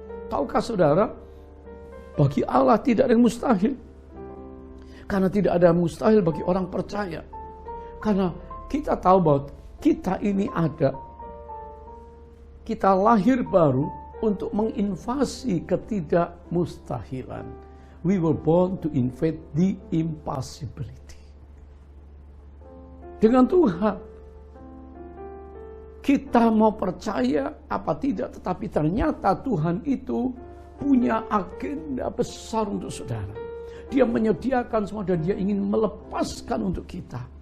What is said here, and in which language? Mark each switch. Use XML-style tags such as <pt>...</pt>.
<id>Tahukah saudara, bagi Allah tidak ada yang mustahil. Karena tidak ada yang mustahil bagi orang percaya. Karena kita tahu bahwa kita ini ada, kita lahir baru untuk menginvasi ketidakmustahilan.</id> <en>We were born to invade the impossibility.</en> <id>Dengan Tuhan, kita mau percaya apa tidak, tetapi ternyata Tuhan itu punya agenda besar untuk saudara. Dia menyediakan semua dan dia ingin melepaskan untuk kita.</id>